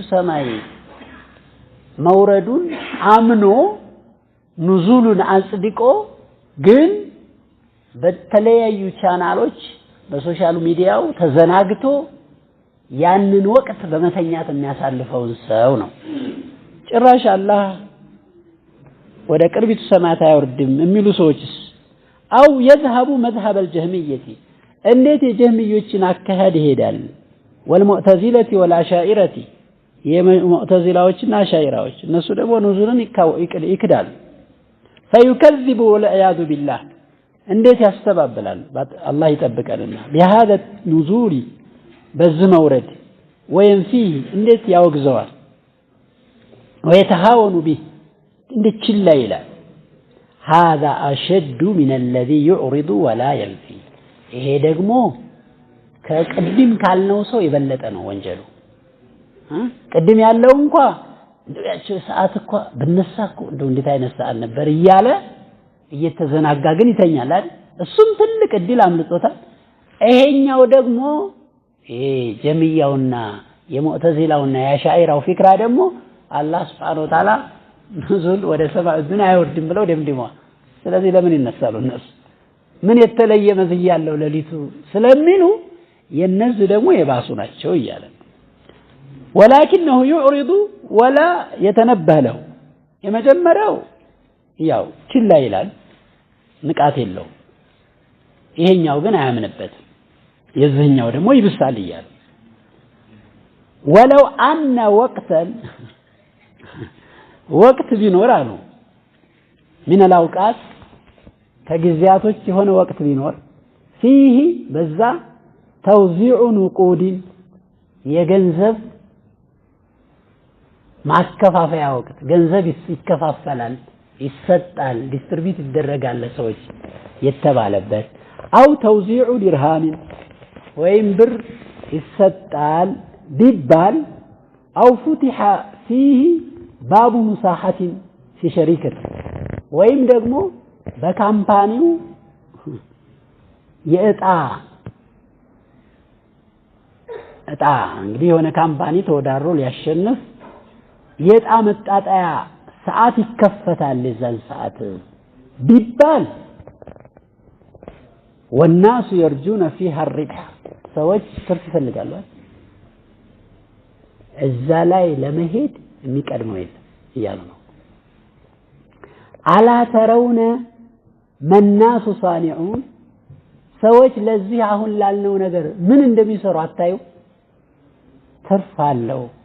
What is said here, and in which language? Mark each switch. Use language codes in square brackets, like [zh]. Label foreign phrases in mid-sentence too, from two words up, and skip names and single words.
[am] ሰማይ መውረዱን አምኖ ኑዙሉን አጽድቆ ግን በተለያዩ ቻናሎች በሶሻል ሚዲያው ተዘናግቶ ያንን ወቅት በመተኛት የሚያሳልፈውን ሰው ነው ጭራሽ አላህ ወደ ቅርቢቱ ሰማይ አይወርድም የሚሉ ሰዎችስ አው [ar] يذهب مذهب الجهمية [am] እንዴት የጀህሚዮችን አካሄድ ይሄዳል [ar] والمعتزلة والاشاعرة [am] የሙዕተዚላዎችና አሻኢራዎች እነሱ ደግሞ ኑዙልን ይክዳሉ [ar] فيكذب والعياذ بالله [am] እንዴት ያስተባብላል አላህ ይጠብቀንና [ar] بهذا النزول [am] በዚህ መውረድ وينفيه እንዴት ያወግዘዋል [ar] ويتهاون به [am] እንዴት ችላ ይላል [ar] هذا أشد من الذي يعرض ولا ينفي [am] ይሄ ደግሞ ከቅድም ካልነው ሰው የበለጠ ነው ወንጀሉ ቅድም ያለው እንኳን እንደያቸው ሰዓት እንኳን በነሳኩ እንዴት አይነት ሰዓት ነበር እያለ እየተዘናጋ ግን ይተኛል አይደል እሱም ትልቅ እድል አምልጦታል ይሄኛው ደግሞ ጀሚያውና የሙዕተዚላውና የአሻኢራው ፍክራ ደግሞ አላህ [ar] سبحانه وتعالى [am] ኑዙል ወደ ሰማይ ዱንያ አይወርድም ብለው ደምድመዋል ስለዚህ ለምን ይነሳሉ እነሱ ምን የተለየ መዝያ ያለው ለሊቱ ስለሚሉ የነዚህ ደግሞ የባሱ ናቸው ይያለ [ar] ولكنه يعرض ولا يتنبه له [am] የመጀመሪያው ያው ችላ ይላል ንቃት የለው ይሄኛው ግን አያምንበት የዚህኛው ደግሞ ይብሳል ይያል [ar] ولو أن وقتا [am] ወቅት ቢኖር አሉ [ar] من الاوقات [am] ከጊዜያቶች የሆነ ወቅት ቢኖር فيه በዛ [ar] توزيع نقود [am] የገንዘብ ማከፋፈያ ወቅት ገንዘብ ይከፋፈላል ይሰጣል ዲስትሪቢዩት ይደረጋል ለሰዎች የተባለበት አው [ar] توزيع درهم [am] ወይም ብር ይሰጣል ቢባል አው [ar] فتح فيه باب مساحة في شركة [am] ወይም ደግሞ በካምፓኒው የእጣ እንግዲህ የሆነ ካምፓኒ ተወዳድሮ ሊያሸንፍ የእጣ መጣጣያ ሰዓት ይከፈታል ለዛን ሰዓት ቢባል [ar] والناس يرجون فيها الربح [am] ሰዎች ትርፍ ይፈልጋሉ እዛ ላይ ለመሄድ የሚቀድመው የለም እያሉ ነው [ar] ألا ترون ما الناس صانعون [am] ሰዎች ለዚህ አሁን ላልነው ነገር ምን እንደሚሰሩ አታዩ ትርፍ አለው